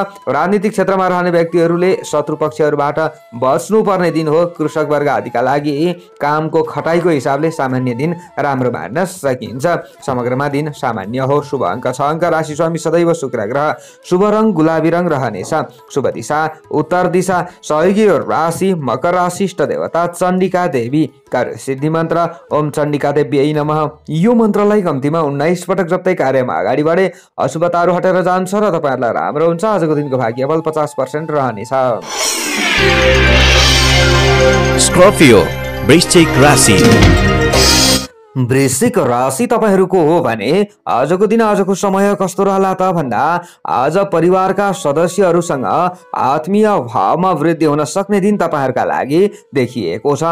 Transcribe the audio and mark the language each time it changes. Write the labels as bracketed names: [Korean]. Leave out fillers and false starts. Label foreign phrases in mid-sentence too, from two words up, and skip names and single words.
[Nepali] राजनीतिक क्षेत्रमा रहने व्यक्तिहरूले शत्रु पक्षहरूबाट बच्नु पर्ने दिन हो। कृषक वर्ग आदिका लागि कामको खटाइको हिसाबले सामान्य दिन राम्रो मान्न सकिन्छ। समग्रमा दिन सामान्य हो। शुभ अङ्क 6 अङ्क। राशि स्वामी सदैव शुक्र ग्रह। शुभ रङ गुलाबी रङ रहनेछ। शुभ दिशा उत्तर दिशा। सहयोगी राशि मकर राशि। इष्ट देवता चण्डिका देवी। कार्य सिद्धि मन्त्र ओम चण्डिका देवी नमः। यो मन्त्रलाई कम्तीमा 19 पटक जप्दै कार्यमा अगाडि बढे अशुभताहरू हटेर जान्छ र तपाईहरूलाई राम्रो हुन्छ। आजको दिनको भाग्यबल 50% रहनेछ। स्कर्पियो वृश्चिक राशि। वृश्चिक राशि तपाईहरूको हो भने आजको दिन आजको समय कस्तो रहला त भन्दा आज परिवारका सदस्यहरूसँग आत्मीय भावमा वृद्धि हुन सक्ने दिन तपाईहरूका लागि देखिएको छ।